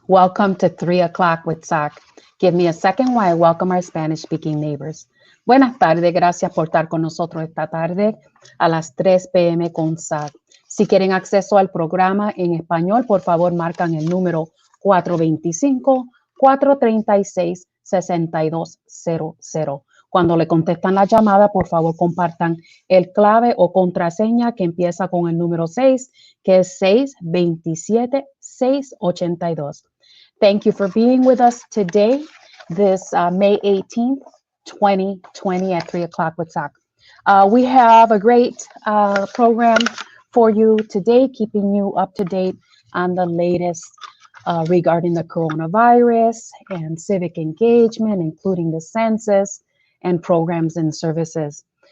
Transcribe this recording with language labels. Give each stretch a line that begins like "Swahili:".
English: Welcome to 3 o'clock with SOC. Give me a second while I welcome our Spanish-speaking neighbors.
Spanish: Buenas tardes, gracias por estar con nosotros esta tarde a las 3 p.m. con SOC. Si quieren acceso al programa en español, por favor marcan el número 425-436-6200. Cuando le contestan la llamada, por favor compartan el clave o contraseña que empieza con el número 6, que es 627-682.
English: Thank you for being with us today, this May 18th, 2020 at 3 o'clock with SOC. We have a great program for you today, keeping you up to date on the latest regarding the coronavirus and civic engagement, including the census and programs and services.